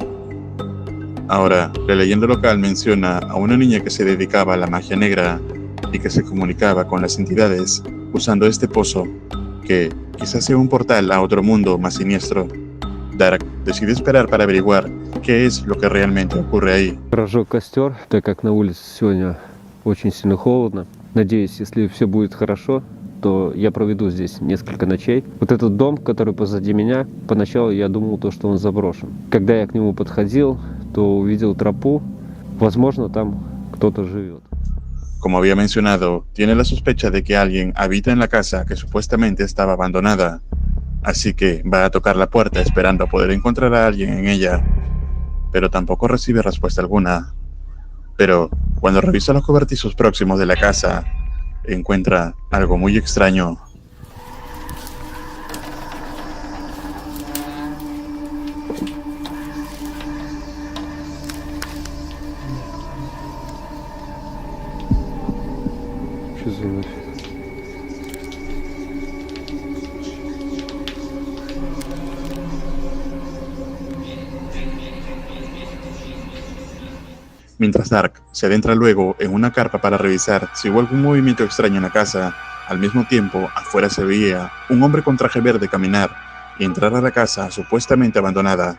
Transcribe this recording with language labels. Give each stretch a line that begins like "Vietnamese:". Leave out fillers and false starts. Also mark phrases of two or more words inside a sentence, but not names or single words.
Spanish: Ahora, la leyenda local menciona a una niña que se dedicaba a la magia negra y que se comunicaba con las entidades usando este pozo, que quizás sea un portal a otro mundo más siniestro. Dark decide esperar para averiguar qué es lo que realmente ocurre ahí.
Russian: Разжег костер, так как на улице сегодня очень сильно холодно. Надеюсь, если все будет хорошо, то я проведу здесь несколько ночей. Вот этот дом, который позади меня, поначалу я думал, что он заброшен. Когда я к нему подходил, то увидел тропу. Возможно, там кто-то живет.
Spanish: Como había mencionado, tiene la sospecha de que alguien habita en la casa que supuestamente estaba abandonada. Así que va a tocar la puerta esperando a poder encontrar a alguien en ella. Pero tampoco recibe respuesta alguna. Pero cuando revisa los cobertizos próximos de la casa, encuentra algo muy extraño.
Russian: Что за нафиг?
Spanish: Mientras Dark se adentra luego en una carpa para revisar si hubo algún movimiento extraño en la casa, al mismo tiempo afuera se veía un hombre con traje verde caminar y entrar a la casa supuestamente abandonada.